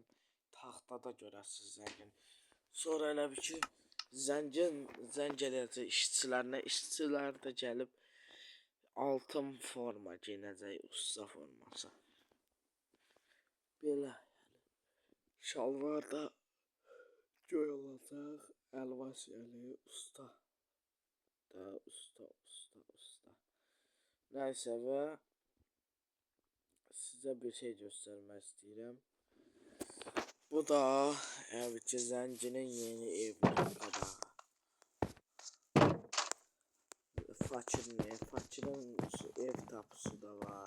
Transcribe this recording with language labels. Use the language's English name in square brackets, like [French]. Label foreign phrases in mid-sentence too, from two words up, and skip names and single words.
[Azerbaijani] Taxtada görəsiz zəngin. Sonra elə bir ki zəng eləyəcək işçilərinə, işçilər də gəlib altın forma giyinəcək, usta forması. Belə şalvar da göy olacaq, əlvasyalı usta. Usta. [Turkish] Neyse ve size bir şey göstermek istedim. [Azerbaijani] Bu da evet zəncinin yeni evinin qabağı. [Turkish] Fakirin ev tapusu da var.